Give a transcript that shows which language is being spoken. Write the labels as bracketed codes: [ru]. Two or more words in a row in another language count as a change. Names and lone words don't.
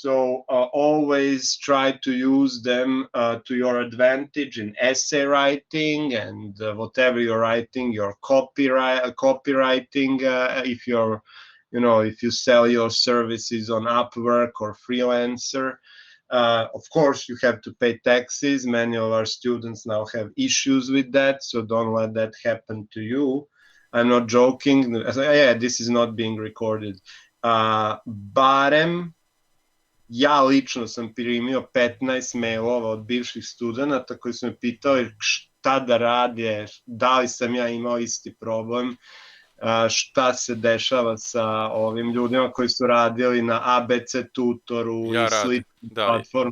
[en] So always try to use them to your advantage in essay writing and whatever you're writing, your copywriting, if you're, if you sell your services on Upwork or Freelancer. Of course, you have to pay taxes. Many of our students now have issues with that, so don't let that happen to you. I'm not joking. Yeah, this is not being recorded. [sr] Barem ja lično sam primio 15 mailova od bivših studenta koji su me pitali šta da rade, da li sam ja imao isti problem, šta se dešava sa ovim ljudima koji su radili na ABC tutoru i sličnim platformama.